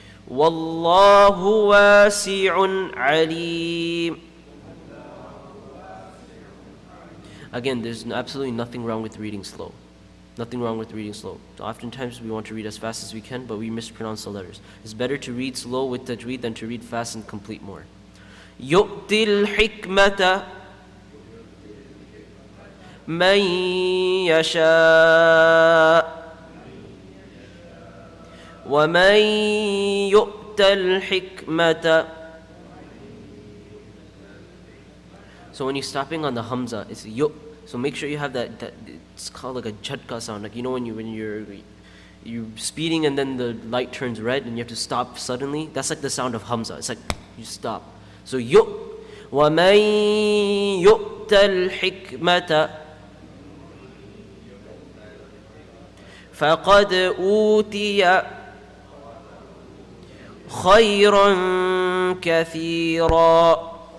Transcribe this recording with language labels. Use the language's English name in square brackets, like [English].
[Arabic] Wallahu wasi'un alim. [English] Again, there's absolutely nothing wrong with reading slow. Nothing wrong with reading slow. So oftentimes we want to read as fast as we can, but we mispronounce the letters. It's better to read slow with tajweed than to read fast and complete more. [Arabic] يؤتي الحكمة من يشاء ومن يؤت الحكمة. [English] So when you're stopping on the hamza, it's yu. So make sure you have that it's called like a jhatka sound. Like, you know, when you're speeding and then the light turns red and you have to stop suddenly. That's like the sound of hamza. It's like you stop. So yu. [Arabic] وَمَن يُؤْتَ الْحِكْمَةَ فَقَدْ أُوتِيَ خَيْرًا كَثِيرًا.